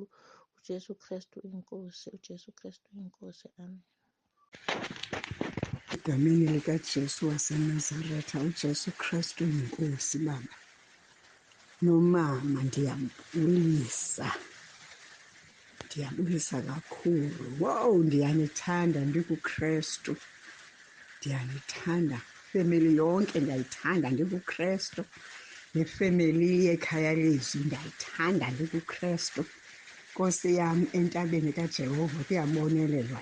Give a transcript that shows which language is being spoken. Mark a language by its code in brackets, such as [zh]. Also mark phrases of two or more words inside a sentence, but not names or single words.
[zu] uJesu Kristu inkosi, uJesu Kristu inkosi. Amen. Egameni likaJesu waseNazaretha, uJesu Kristu yinkosi Baba. [xh] Nomama ndiyambulisa kakhulu. Wow, ndiyanithanda ndikuKristu. Ndiyanithanda. Ifemeli yonke ndiyayithanda ndikuKristu. Nefemeli yekhaya lizwi ndiyayithanda ndikuKristu. [zu] Nkosi yami entabeni kaJehova kuyabonelelwa.